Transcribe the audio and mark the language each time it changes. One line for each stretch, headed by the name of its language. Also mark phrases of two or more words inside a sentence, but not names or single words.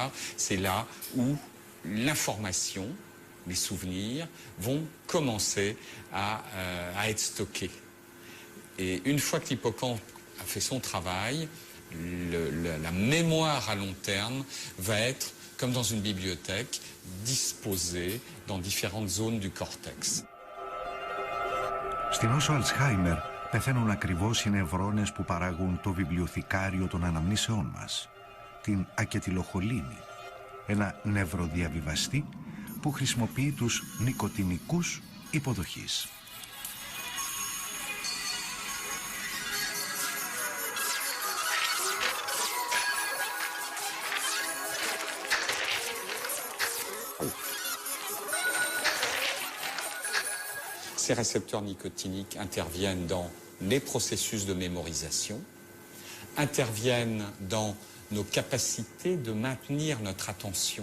French: C'est là où l'information, les souvenirs, vont commencer à être stockés. Et une fois que l'hippocampe a fait son travail, la mémoire à long terme va être, comme dans une bibliothèque, disposée dans différentes zones du cortex.
Greek: Στην νόσο Αλτσχάιμερ πεθαίνουν ακριβώς οι νευρώνες που παράγουν το βιβλιοθηκάριο των αναμνήσεών μας, την ακετιλοχολίνη, ένα νευροδιαβιβαστή που χρησιμοποιεί τους νοικοτηνικούς υποδοχής.
French: Ces récepteurs nicotiniques interviennent dans les processus de mémorisation, interviennent dans nos capacités de maintenir notre attention.